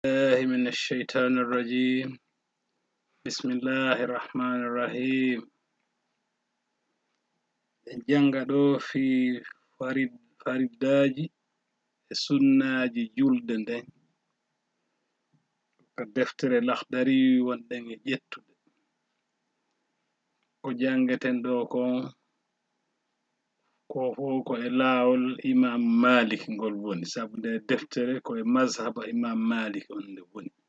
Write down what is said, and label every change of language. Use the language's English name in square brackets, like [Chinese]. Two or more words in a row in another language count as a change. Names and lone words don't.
[Arabic] الله من الشيطان الرجيم. بسم الله الرحمن الرحيم. [Fula] janga ɗo fi fariddaji e sunnaji julde nden ko deftere lahdari wonɗen e ƴettude ko jangeten ɗo ko e laawol imam malik ngol woni sabu nde deftere ko e mazhaba imam malik on nde woni.